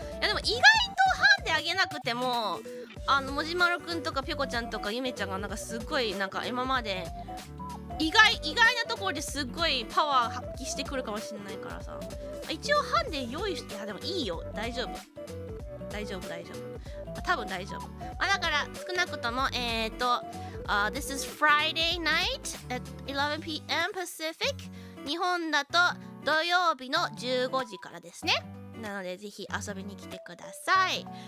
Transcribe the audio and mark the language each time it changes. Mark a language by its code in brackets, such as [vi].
[ja] いやでも意外とハンデあげなくてももじまろくんとかぴょこちゃんとかゆめちゃんがなんかすっごいなんか今まで意外なところですっごいパワー発揮してくるかもしれないからさ、一応ハンデ用意して、いやでもいいよ、大丈夫、多分大丈夫。だから少なくとも [en] This is Friday night at 11 p.m. Pacific。 [ja] 日本だと土曜日の15時からですね。なのでぜひ遊びに来てください。